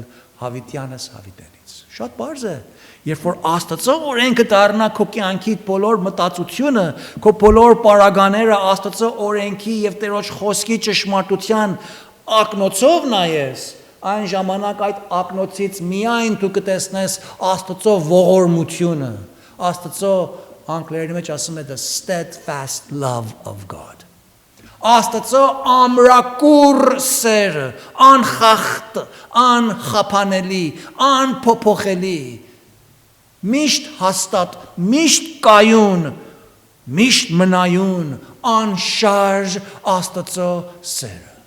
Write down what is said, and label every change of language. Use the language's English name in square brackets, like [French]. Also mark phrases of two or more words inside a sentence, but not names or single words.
[Armenian] հավիտյանս հավիտենից։ Շատ բարձ է, երբ որ Աստծո օրենքը դառնա քո կյանքի բոլոր մտածությունը, քո բոլոր պարագաները Աստծո օրենքի եւ Տերոջ խոսքի ճշմարտության ակնոցով նայես, այն ժամանակ այդ ակնոցից միայն դու կտեսնես Աստծո ողորմությունը, Աստծո անգլերենի մեջ ասում է [English] the steadfast love of God։ [Armenian] Աստծո ամրակուր սերը, անխախտ, անխափանելի, անփոփոխելի, միշտ հաստատ, միշտ կայուն, միշտ մնայուն, անշարժ Աստծո սերը։